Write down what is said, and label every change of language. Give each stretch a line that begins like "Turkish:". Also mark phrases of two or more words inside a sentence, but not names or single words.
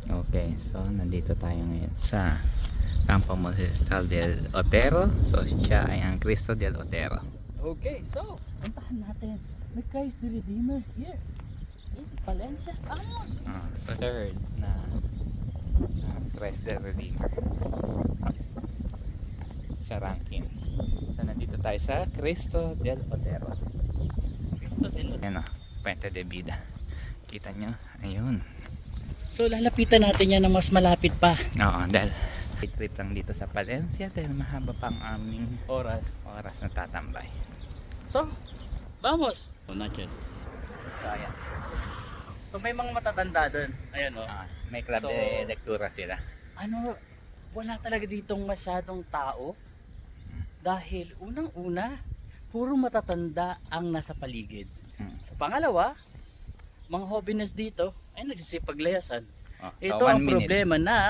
Filipino: Okay, so nandito tayo ngayon sa Campo Monasterio del Otero. So siya ay ang Cristo del Otero. Okay, so puntahan natin
English: the Christ the Redeemer here in Palencia.
Filipino: Vamos! So third na Christ del Redeemer sa ranking. So nandito tayo sa Cristo del Otero. Cristo del Otero. Ayan o, Puente de Vida. Kita nyo, ayun. So lalapitan natin yan na mas malapit pa. Oo, dahil trip lang dito sa Palencia dahil mahaba pang aming Oras. na tatambay. So, vamos!
English: Oh, not yet.
Filipino: So ayan, So may mga matatanda doon. Ayan o. may club So,
Spanish: de lectura sila.
Filipino: Ano, wala talaga ditong masyadong tao. Dahil unang-una, puro matatanda ang nasa paligid. Sa pangalawa, mga hobbiness dito ay nagsisipaglayasan. So Ito
English: 1
Filipino: ang
English: minute.
Filipino: problema ng